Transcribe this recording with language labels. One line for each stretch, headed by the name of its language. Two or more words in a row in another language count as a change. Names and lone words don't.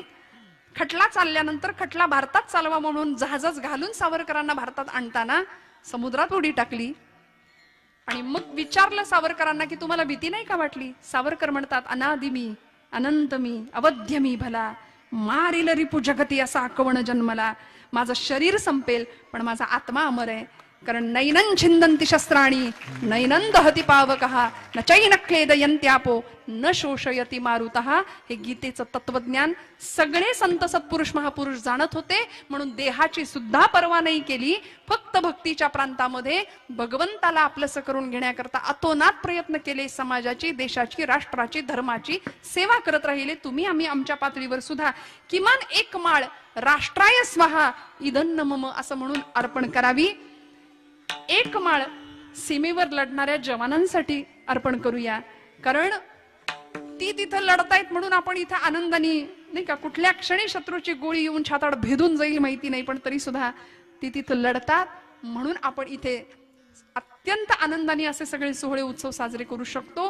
Marathi: खटला चालल्यानंतर खटला भारतात चालवा म्हणून जहाजच घालून सावरकरांना भारतात आणताना समुद्रात उडी टाकली. आणि मग विचारलं सावरकरांना की तुम्हाला भीती नाही का वाटली? सावरकर म्हणतात, अनादि मी, अनंत मी, अवध्य मी भला, मारिल रिपू जगती असा आकवण जन्मला. माझं शरीर संपेल पण माझा आत्मा अमर आहे.
Sanskrit: कारण नैनं छिंदंती शस्त्राणी नैनं दहती पावकहा न चैन क्लेदयन्त्यापो न शोषयती मारुतः.
Marathi: हे गीतेचं तत्वज्ञान सगळे संत सत्पुरुष महापुरुष जाणत होते, म्हणून देहाची सुद्धा पर्वा नाही केली. फक्त भक्तीच्या प्रांतामध्ये भगवंताला आपलंसं करून घेण्याकरता अतोनात प्रयत्न केले. समाजाची, देशाची, राष्ट्राची, धर्माची सेवा करत राहिले. तुम्ही आम्ही आमच्या पातळीवर सुद्धा किमान एक माळ
Sanskrit: राष्ट्राय स्वाहा इदन्न मम
Marathi: असं म्हणून अर्पण करावी. एक माळ सीमेवर लढणाऱ्या जवानांसाठी अर्पण करूया. कारण ती तिथं लढतायत म्हणून आपण इथं आनंदाने, नाही का, कुठल्या क्षणी शत्रूची गोळी येऊन छाताड भेदून जाईल माहिती नाही, पण तरी सुद्धा ती तिथं लढतात म्हणून आपण इथे अत्यंत आनंदाने असे सगळे सोहळे उत्सव साजरे करू शकतो.